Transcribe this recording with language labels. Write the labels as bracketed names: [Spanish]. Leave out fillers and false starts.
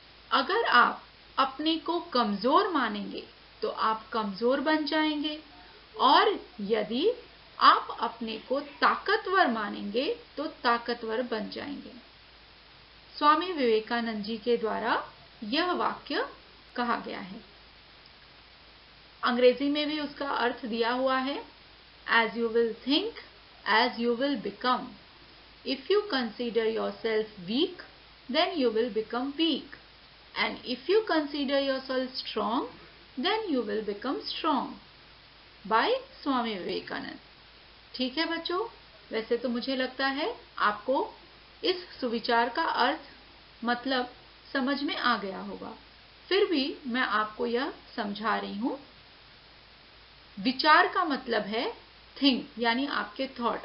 [Hindi] अगर आप अपने को कमजोर मानेंगे तो आप कमजोर बन जाएंगे, और यदि आप अपने को ताकतवर मानेंगे तो ताकतवर बन जाएंगे। स्वामी विवेकानंद जी के द्वारा यह वाक्य कहा गया है। अंग्रेजी में भी उसका अर्थ दिया हुआ है। [English] As you will think, as you will become. If you consider yourself weak, then you will become weak. And if you consider yourself strong, then you will become strong. By Swami Vivekananda. [Hindi] ठीक है बच्चों, वैसे तो मुझे लगता है आपको इस सुविचार का अर्थ मतलब समझ में आ गया होगा। फिर भी मैं आपको यह समझा रही हूं। विचार का मतलब है थिंक, यानी आपके थॉट।